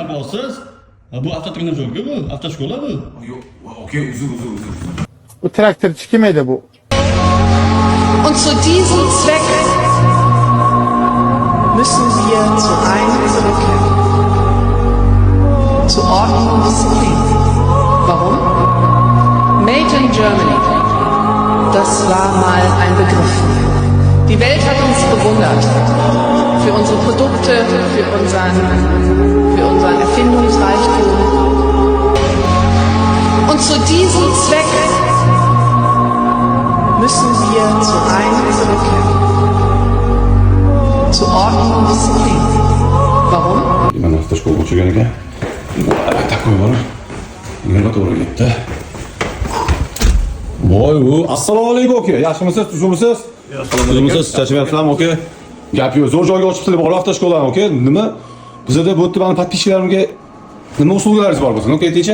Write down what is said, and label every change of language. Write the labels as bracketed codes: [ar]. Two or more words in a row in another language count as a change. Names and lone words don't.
[uz] Yo'qsiz? Bu avtotrenirovka bu, avtoshkola bu. Yo'q, okay, uzr. Bu traktörçü kim edi bu? [de] Und zu diesem Zweck müssen wir zu einem zurückkehren. Zu Ordnung und Disziplin. Warum? [en] Made in Germany. [de] Das war mal ein Begriff. Die Welt hat uns bewundert. Für unsere Produkte, für unseren Erfindungsreichtum. Und zu diesem Zweck müssen wir zu einem zurückkehren. Zu Ordnung und Disziplin. Warum? [uz] Mana avtoshkola o'chirgan ekan. Albatta qo'yib Nima to'g'ri ketdi? Voy, assalomu alaykum aka. Yaxshimisiz, tuzimisiz? Tuzimisiz, charchamayapsizlarmi aka? Gap yo'q, zo'r joyga ochibsizlar, bor avtoshkolani aka. Nima? Bizda bu yerda mana podpishchilarimga nima uslugaringiz bor bo'lsin, aka aytingchi?